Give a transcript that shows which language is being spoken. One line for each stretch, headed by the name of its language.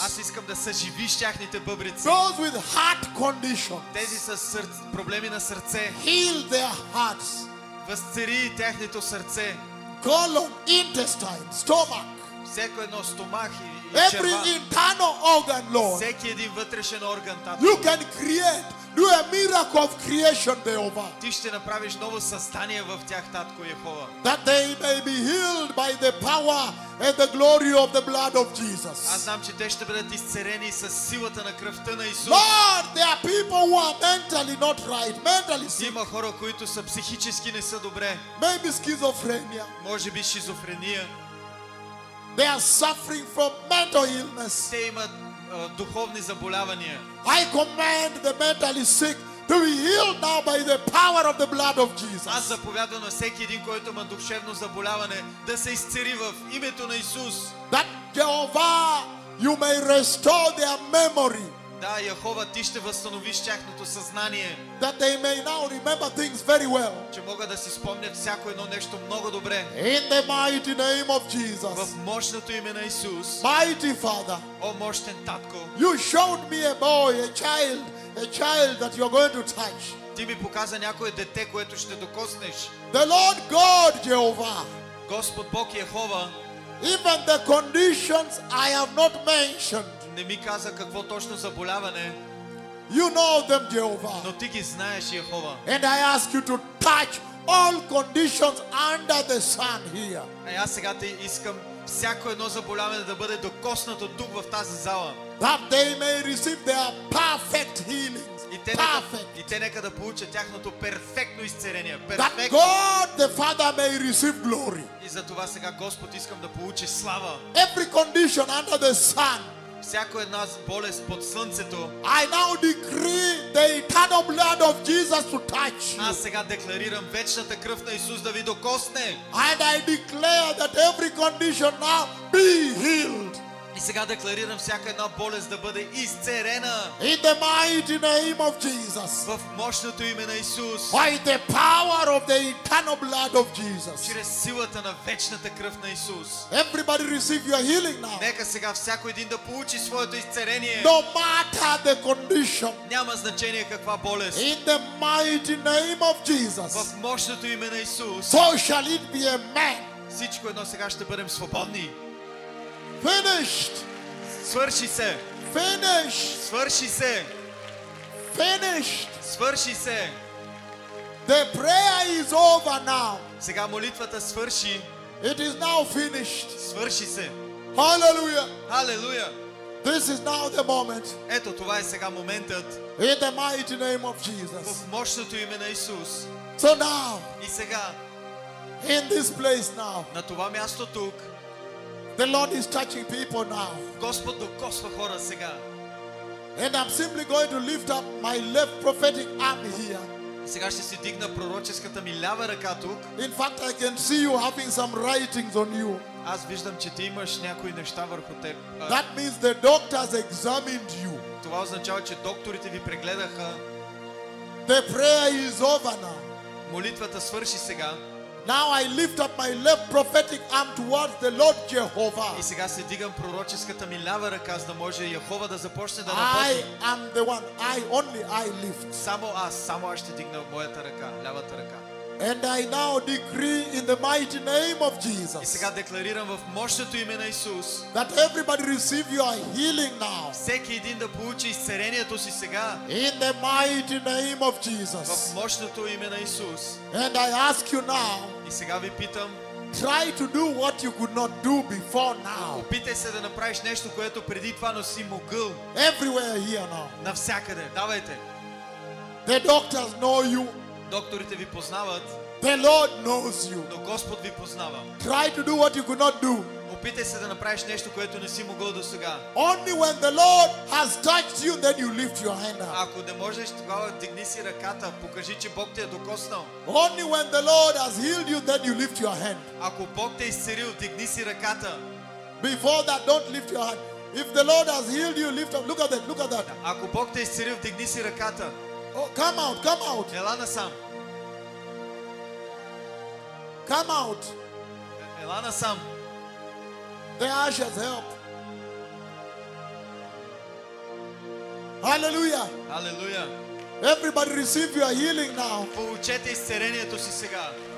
Bulgarian: Аз искам да съживиш тяхните бъбреци.
English: Those with heart conditions,
Bulgarian: Тези с проблеми на сърце.
English: heal their hearts.
Bulgarian: Възцари тяхното сърце.
English: Colon, intestine, stomach,
Bulgarian: Всяко едно стомах и
English: every
Bulgarian: черва.
English: internal organ, Lord.
Bulgarian: Всеки един вътрешен орган, Татко.
English: You can create, do a miracle of creation, Jehovah,
Bulgarian: Ти ще направиш ново създание в тях, Татко Йехова.
English: that they may be healed by the power and the glory of the blood of
Bulgarian: Аз
English: Jesus.
Bulgarian: знам, че те ще бъдат изцерени с силата на кръвта на Исус.
English: Lord, there are people who are mentally not right, mentally sick,
Bulgarian: Има хора, които са психически не са добре.
English: maybe schizophrenia.
Bulgarian: Може би шизофрения.
English: They are suffering from mental illness.
Bulgarian: Те имат духовни заболявания.
English: I command the mentally sick to be healed now by the power of the blood of
Bulgarian: Аз
English: Jesus.
Bulgarian: заповядвам на всеки един, който има душевно заболяване, да се изцери в името на Исус.
English: That Jehovah, you may restore their memory,
Bulgarian: Да, Йехова, ти ще възстановиш тяхното съзнание,
English: that they may now remember things very well.
Bulgarian: че могат да си спомнят всяко едно нещо много добре.
English: In the mighty name of
Bulgarian: В
English: Jesus.
Bulgarian: мощното име на Исус.
English: Mighty Father,
Bulgarian: О, мощен Татко,
English: you showed me a boy, a child that you're going to touch.
Bulgarian: ти ми показа някое дете, което ще докоснеш.
English: The Lord God, Jehovah,
Bulgarian: Господ Бог Йехова
English: even the conditions I have not mentioned,
Bulgarian: не ми каза какво точно заболяване,
English: you know them, Jehovah.
Bulgarian: но ти ги знаеш, Йехова.
English: And I ask you to touch all conditions under the sun here.
Bulgarian: А аз сега те искам всяко едно заболяване да бъде докоснато тук в тази зала.
English: That they may receive their perfect healings.
Bulgarian: И те нека да получат тяхното перфектно изцеление.
English: That
Bulgarian: Перфектно.
English: God the Father may receive glory.
Bulgarian: И за това сега Господ искам да получи слава.
English: Every condition under the sun,
Bulgarian: Всяко една болест под слънцето,
English: I now decree the eternal blood of Jesus to touch you.
Bulgarian: аз сега декларирам вечната кръв на Исус да ви докосне.
English: And I declare that every condition now be healed.
Bulgarian: И сега декларирам всяка една болест да бъде изцерена
English: In the mighty name of Jesus.
Bulgarian: в мощното име на Исус.
English: By the power of the eternal blood of Jesus.
Bulgarian: Чрез силата на вечната кръв на Исус.
English: Everybody receive your healing now.
Bulgarian: Нека сега всяко един да получи своето изцерение.
English: No matter the condition.
Bulgarian: Няма значение каква болест.
English: In the mighty name of Jesus.
Bulgarian: В мощното име на Исус.
English: So shall it be a man.
Bulgarian: Всичко едно сега ще бъдем свободни.
English: Finished.
Bulgarian: Свърши се.
English: Finished.
Bulgarian: Свърши се.
English: Finished.
Bulgarian: Свърши се.
English: The prayer is over now.
Bulgarian: Сега молитвата свърши.
English: It is now finished.
Bulgarian: Свърши се.
English: Hallelujah.
Bulgarian: Халелуя.
English: This is now the moment.
Bulgarian: Ето това е сега моментът.
English: In the mighty name of Jesus.
Bulgarian: В мощното име на Исус.
English: So now,
Bulgarian: И сега,
English: in this place now,
Bulgarian: на това място тук,
English: the Lord is touching people now.
Bulgarian: Господ докосва хора сега.
English: And I'm simply going to lift up my left prophetic arm here.
Bulgarian: И сега ще си дигна пророческата ми лява ръка тук.
English: In fact, I can see you having some writings on you.
Bulgarian: Аз виждам, че ти имаш някои неща върху теб.
English: That means the doctors examined you.
Bulgarian: Това означава, че докторите ви прегледаха.
English: The prayer is over now.
Bulgarian: Молитвата свърши сега.
English: Now I lift up my left prophetic arm towards the Lord
Bulgarian: И
English: Jehovah.
Bulgarian: сега се дигам пророческата ми лява ръка, за да може Йехова да започне да
English: I
Bulgarian: работи.
English: am the one. Only I lift.
Bulgarian: Само аз ще дигна моята ръка, лявата ръка.
English: And I now decree in the mighty name of
Bulgarian: И
English: Jesus
Bulgarian: сега декларирам в мощното име на Исус,
English: that everybody receive your healing now.
Bulgarian: всеки един да получи изцелението си сега,
English: In the mighty name of
Bulgarian: в
English: Jesus.
Bulgarian: мощното име на Исус.
English: And I ask you now,
Bulgarian: И сега ви питам,
English: try to do what you could not do before now.
Bulgarian: опитай се да направиш нещо, което преди това не си могъл.
English: Everywhere here now.
Bulgarian: Навсякъде, давайте.
English: The doctors know you.
Bulgarian: Докторите ви познават,
English: The Lord knows you.
Bulgarian: но Господ ви познава.
English: Try to do what you could not do.
Bulgarian: Опитай се да направиш нещо, което не си могъл до сега.
English: Only when the Lord has touched you, then you lift your hand up.
Bulgarian: Ако не можеш, тогава дигни си ръката, покажи, че Бог те е докоснал.
English: Only when the Lord has healed you, then you lift your hand.
Bulgarian: Ако Бог те е изцелил, дигни си ръката.
English: Before that, don't lift your hand. If the Lord has healed you, lift up. Look at that. Look at that.
Bulgarian: Ако Бог те е изцелил, дигни си ръката.
English: Oh, come out. Come out.
Bulgarian: Ела насам.
English: Come out.
Bulgarian: Ела насам.
English: The ushers help. Hallelujah.
Bulgarian: Алелуя.
English: Everybody receive your healing now.
Bulgarian: Получете изцелението си сега.